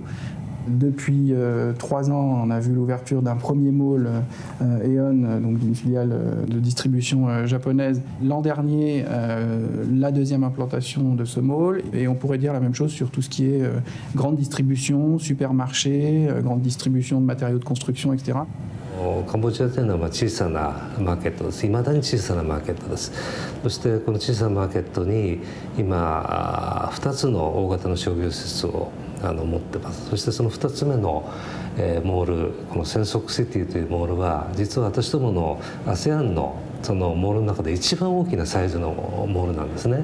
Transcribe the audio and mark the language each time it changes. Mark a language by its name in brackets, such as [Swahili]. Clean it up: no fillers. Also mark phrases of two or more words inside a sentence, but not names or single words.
[French] Depuis 3 ans, on a vu l'ouverture d'un premier mall Aeon, donc d'une filiale de distribution japonaise. L'an dernier, la deuxième implantation de ce mall. Et on pourrait dire la même chose sur tout ce qui est grande distribution, supermarché, grande distribution de matériaux de construction, etc. [Japanese] カンボジアというのは小さなマーケットです。未だに小さなマーケットです。そしてこの小さなマーケットに今2つの大型の商業施設を持ってます。そしてその2つ目のモール、このセンソクシティというモールは実は私どもの ASEAN のそのモールの中で一番大きなサイズのモールなんですね。